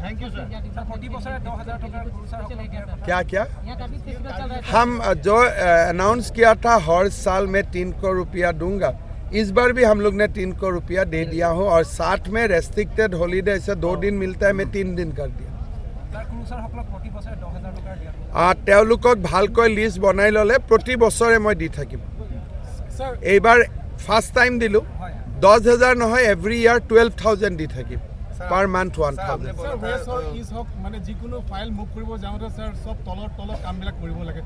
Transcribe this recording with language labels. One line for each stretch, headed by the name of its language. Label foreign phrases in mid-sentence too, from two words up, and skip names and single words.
English: thank you sir.
Hindi: 40% 2000 क्या क्या यहाँ का भी फेस्टिवल चल रहा है हम जो अनाउंस किया था हर साल में 3 करोड़ रुपया दूंगा, इस बार भी हम लोग ने 3 करोड़ रुपया दे दिया हो और साथ में
English: restricted holiday
Hindi: से 2 दिन मिलता है, मैं 3 दिन कर दिया।
Assamese: তেওঁলোকক ভালকৈ লিষ্ট বনাই ল'লে প্ৰতি বছৰে মই দি থাকিম। এইবাৰ
English: first time
Assamese: দিলোঁ 10,000 নহয়, এভৰি ইয়াৰ 12,000 দি থাকিম
English: per month
Assamese: 1,000। মানে যিকোনো
English: file move
Assamese: কৰিব যাওঁতে স্যাৰ সব তলৰ কামবিলাক কৰিব লাগে।